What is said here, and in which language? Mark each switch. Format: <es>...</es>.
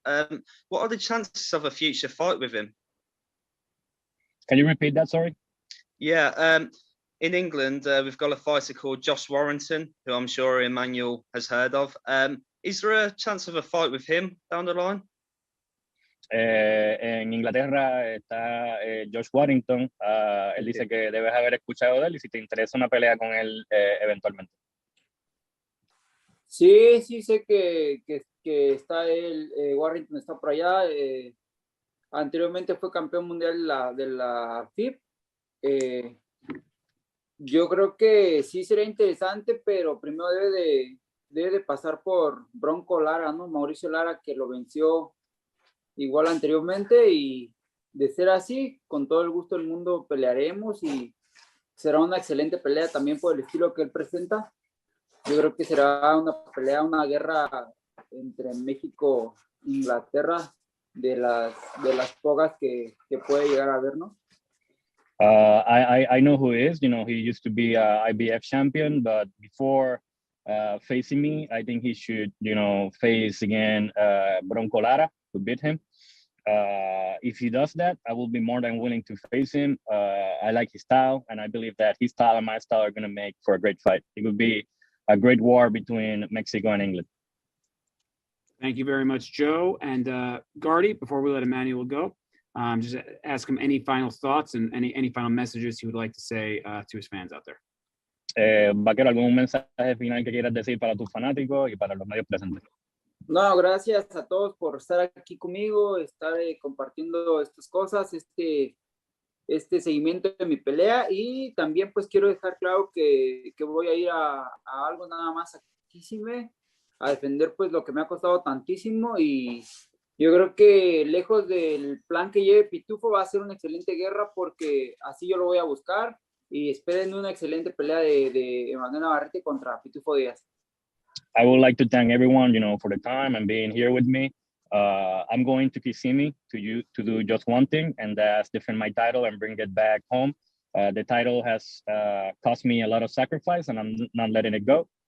<en>What are the chances of a future fight with him? Can you repeat that? Sorry. Yeah. In England, we've got a fighter called Josh Warrington, who I'm sure Emmanuel has heard of. Is there a chance of a fight with him down the line?</en> <es>En Inglaterra está Josh Warrington. Él dice que debes haber escuchado de él y si te interesa una pelea con él eventualmente. Sí, sé que está él, Warrington está por allá. Anteriormente fue campeón mundial de la FIB. Yo creo que sí sería interesante, pero primero debe de pasar por Bronco Lara, ¿no? Mauricio Lara, que lo venció igual anteriormente, y de ser así, con todo el gusto del mundo pelearemos y será una excelente pelea también por el estilo que él presenta. Yo creo que será una pelea, una guerra entre México e Inglaterra de las pocas que puede llegar a haber, ¿no?</es> <en>I know who he is. You know, he used to be IBF champion, but before facing me, I think he should, you know, face again Bronco Lara to beat him. If he does that, I will be more than willing to face him. I like his style, and I believe that his style and my style are going to make for a great fight. It would be a great war between Mexico and England. Thank you very much, Joe. And Gardy, before we let Emmanuel go, just ask him any final thoughts and any final messages he would like to say to his fans out there.</en> <es>Vaquero, ¿algún mensaje final que quieras decir para tus fanáticos y para los medios presentes? No, gracias a todos por estar aquí conmigo, estar compartiendo estas cosas, este seguimiento de mi pelea, y también pues quiero dejar claro que voy a ir a algo nada más a Kissimmee, a defender pues lo que me ha costado tantísimo, y yo creo que lejos del plan que lleve Pitufo va a ser una excelente guerra, porque así yo lo voy a buscar, y esperen una excelente pelea de Emanuel Navarrete contra Pitufo Diaz.</es> <en>I would like to thank everyone, you know, for the time and being here with me. I'm going to Kissimmee to do just one thing, and that's defend my title and bring it back home. The title has cost me a lot of sacrifice, and I'm not letting it go.</en>